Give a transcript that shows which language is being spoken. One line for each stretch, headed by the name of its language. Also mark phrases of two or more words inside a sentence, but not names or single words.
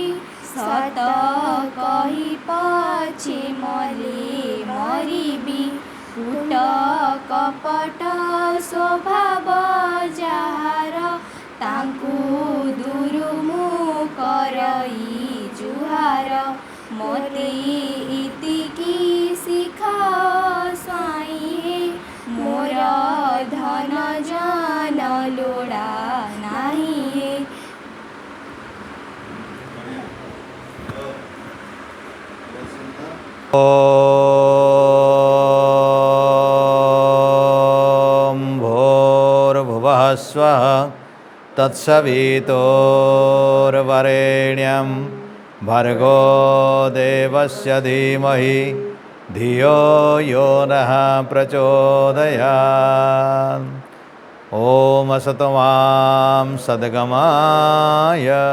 Odia: ସତ କହି ପଛେ ମଲେ ମରିବି କୂଟ କପଟ ସ୍ୱଭାବ ଯାହାର ତାଙ୍କୁ ଦୂରୁ ମୁଁ କରଇ ଜୁହାର ମୋତେ ଇତିକି ଶିଖାଅ ସ୍ୱାଇଁ ମୋର ଧନ ଜନ ଲୋଡ଼ା ନାହିଁ
Sanskrit: ॐ भूर्भुवः स्वः तत्सवितुर्वरेण्यं भर्गो देवस्य धीमहि धियो यो नः प्रचोदयात् ॐ असतमां सद्गमाय